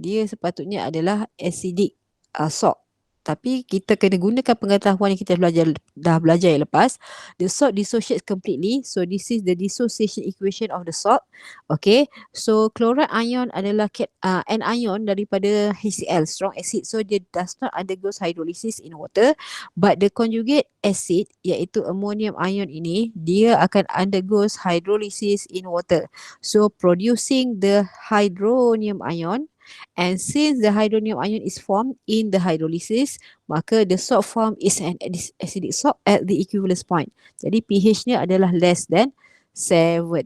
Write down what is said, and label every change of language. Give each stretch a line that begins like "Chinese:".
Malay: Dia sepatutnya adalah acidic salt. Tapi kita kena gunakan pengetahuan yang kita dah belajar yang lepas.
English: The salt dissociates completely. So this is the dissociation equation of the salt. Okay.
Malay: So chloride ion adalah anion daripada HCl,
English: strong acid. So dia does not undergo hydrolysis in water. But the conjugate acid iaitu ammonium ion ini,
Malay: dia akan
English: undergo hydrolysis in water. So producing the hydronium ion. And since the hydronium ion is formed in the hydrolysis, maka the salt formed is an acidic salt at the equivalence point.
Malay: Jadi pH-nya adalah
English: less than 7.